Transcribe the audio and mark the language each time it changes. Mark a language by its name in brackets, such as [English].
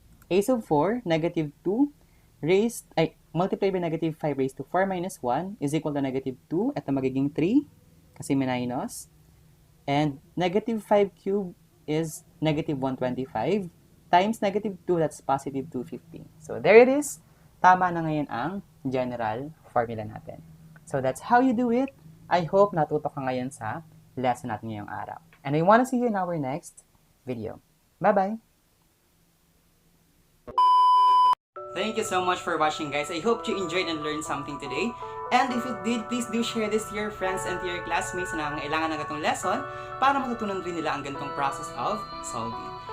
[English] A sub 4, negative 2 multiplied by negative 5 raised to 4 minus 1 is equal to negative 2. [Filipino] Ito magiging 3 kasi minus. [English] And negative 5 cubed is negative 125 times negative 2, that's positive 250. So, there it is. [Filipino] Tama na ngayon ang general formula natin. [English] So, that's how you do it. I hope [Filipino] natuto ka ngayon sa lesson natin ngayong araw. [English] And I want to see you in our next video. Bye-bye! Thank you so much for watching, guys. I hope you enjoyed and learned something today. And if you did, please do share this to your friends and to your classmates [Filipino] na nangailangan ng ganitong lesson para matutunan rin nila ang ganitong [English] process of solving.